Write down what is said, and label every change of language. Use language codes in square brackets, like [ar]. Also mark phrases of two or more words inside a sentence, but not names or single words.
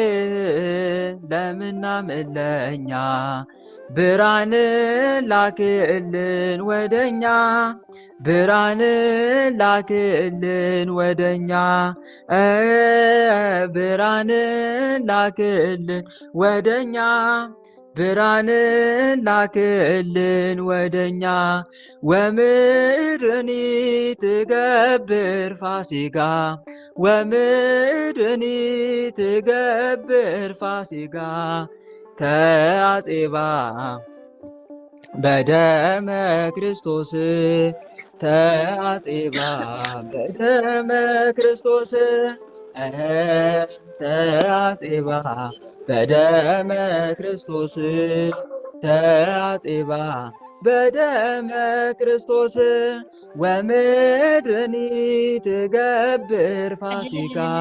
[am] ለምናምለኛ ብርሃንን ላክልን ወደኛ ብርሃንን ላክልን ወደኛ ብርሃንን ላክልን ወደኛ ብርሃንን ላክልን ወደኛ [gez] ወምድርኒ ትገብር ፋሲካ ወምድርኒ ትገብር ፋሲካ ተአጼባ በደመ ክርስቶስ ተአጼባ በደመ ክርስቶስ ተአጼባ በደመ ክርስቶስ ተአጼባ በደመ ክርስቶስ ወምድርኒ ትገብር ፋሲካ